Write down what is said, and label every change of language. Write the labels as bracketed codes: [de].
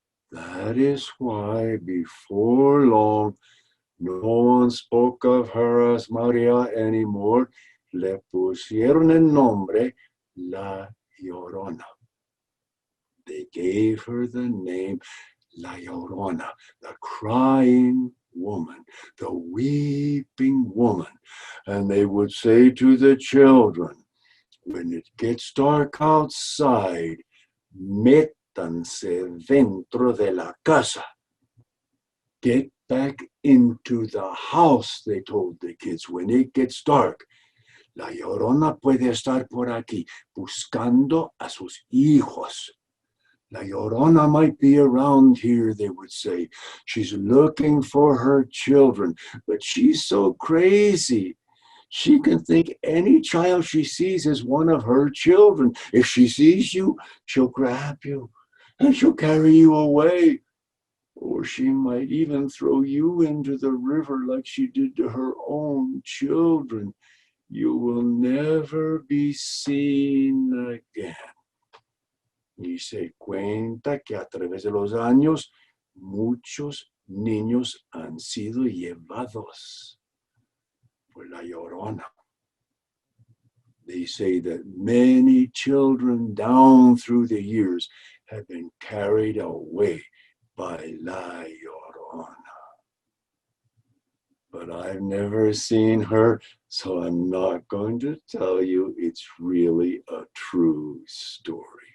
[en] That is why before long, no one spoke of her as Maria anymore. [es] Le pusieron el nombre La Llorona. [en] They gave her the name La Llorona, the crying woman, the weeping woman. And they would say to the children, when it gets dark outside, métanse dentro de la casa. Get back into the house, they told the kids, when it gets dark. [es] La Llorona puede estar por aquí, buscando a sus hijos. [en] La Llorona might be around here, they would say. She's looking for her children, but she's so crazy. She can think any child she sees is one of her children. If she sees you, she'll grab you and she'll carry you away. Or she might even throw you into the river like she did to her own children. You will never be seen again. [es] Y se cuenta que a través de los años, muchos niños han sido llevados por la Llorona. [en] They say that many children down through the years have been carried away by La Llorona. But I've never seen her, so I'm not going to tell you it's really a true story.